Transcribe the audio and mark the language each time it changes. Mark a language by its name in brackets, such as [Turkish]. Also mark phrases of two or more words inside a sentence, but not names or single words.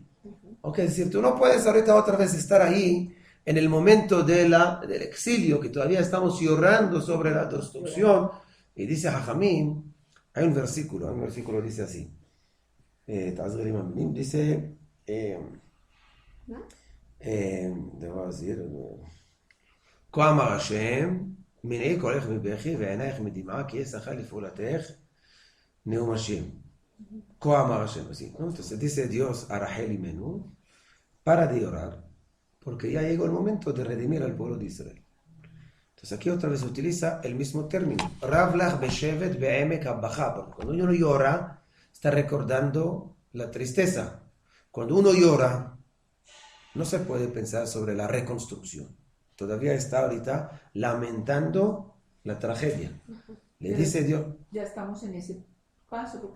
[Spanish] Okay, es decir, tú no puedes ahorita otra vez estar ahí en el momento del exilio, que todavía estamos llorando sobre la destrucción. Y dice Jajamín, hay un versículo dice así. Dice, debo decir, [Hebrew] כה אמר השם, מנעי קולך מבכי ועינייך מדמעה, כי יסחה לפעולתך נאום השם. כה אמר השם, [Spanish] así, ¿no? Entonces dice Dios a Rachel y Menú, para de llorar, porque ya llegó el momento de redimir al pueblo de Israel. Entonces aquí otra vez se utiliza el mismo término. [Hebrew] רב לך שבת בעמק הבכא. [Spanish] Porque cuando uno llora, está recordando la tristeza. Cuando uno llora, no se puede pensar sobre la reconstrucción. Todavía está ahorita lamentando la tragedia. Le dice Dios. Ya estamos en ese paso, porque